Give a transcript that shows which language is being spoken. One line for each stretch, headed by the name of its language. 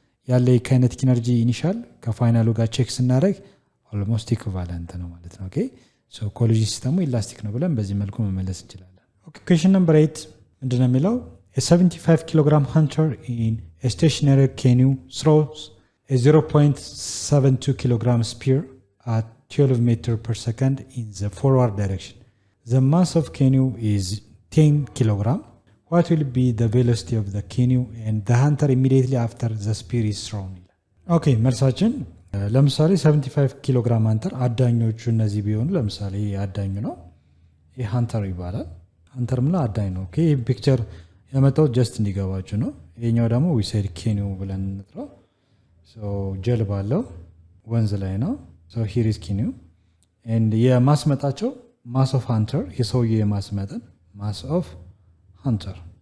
Amharic: ያለ kinetic energy initial ከፋይናሉ ጋር ቼክ ስናደርግ almost equivalent ነው ማለት ነው okay so collision system elastic ነው ብለን በዚህ መልኩ መመለስ እንችላለን okay question number 8 ምንድነው የሚለው
English: a 75 kg hunter in a stationary canoe throws a 0.72 kg spear at 12 meter per second in the forward direction the mass of canoe is 10 kilogram. What will be the velocity of the canoe and the hunter immediately after the spear is thrown?
Amharic: ኦኬ መልሳችን ለምሳሌ 75 ኪሎ ግራም አንተር አዳኞቹ እነዚህ ቢሆኑ ለምሳሌ አዳኙ ነው ይሄ ሃንተር ይባላል። ሃንተር ምላ አዳኝ ነው። ኦኬ ፒክቸር ያመጣው ጀስት እንዲገባችሁ ነው። ይሄኛው ደግሞ
English: we said canoe
Amharic: ብለን እንጥራው። so ጀልባ አለው ወንዝ ላይ ነው።
English: so here is canoe and
Amharic: የማስመጣቸው
English: mass of hunter
Amharic: የሰውዬው የማስመጠን mass of hunter